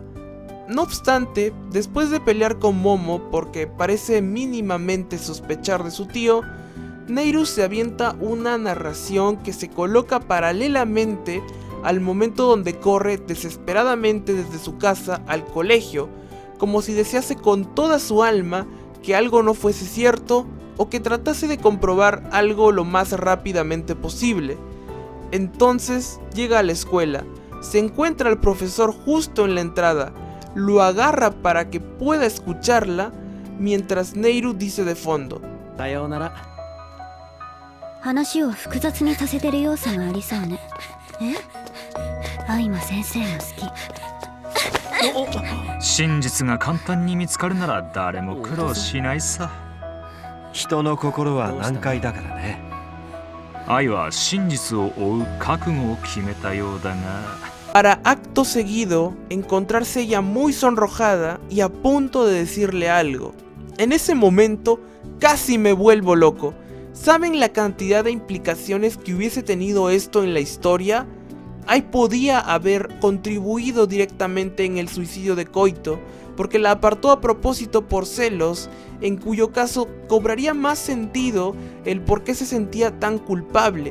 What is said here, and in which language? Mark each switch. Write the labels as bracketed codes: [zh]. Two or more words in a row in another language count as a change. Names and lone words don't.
[es] No obstante, después de pelear con Momo porque parece mínimamente sospechar de su tío, Neiru se avienta una narración que se coloca paralelamente al momento donde corre desesperadamente desde su casa al colegio, como si desease con toda su alma que algo no fuese cierto o que tratase de comprobar algo lo más rápidamente posible. Entonces llega a la escuela, se encuentra al profesor justo en la entrada, lo agarra para que pueda escucharla, mientras Neiru dice de fondo: [ja] さようなら。話を複雑にさせてる要素がありそうね。え？愛も先生も好き。真実が簡単に見つかるなら誰も苦労しないさ。人の心は難解だからね。愛は真実を追う覚悟を決めたようだが。 [es] Para acto seguido encontrarse ella muy sonrojada y a punto de decirle algo. En ese momento casi me vuelvo loco. ¿Saben la cantidad de implicaciones que hubiese tenido esto en la historia? Ai podía haber contribuido directamente en el suicidio de Koito, porque la apartó a propósito por celos, en cuyo caso cobraría más sentido el por qué se sentía tan culpable.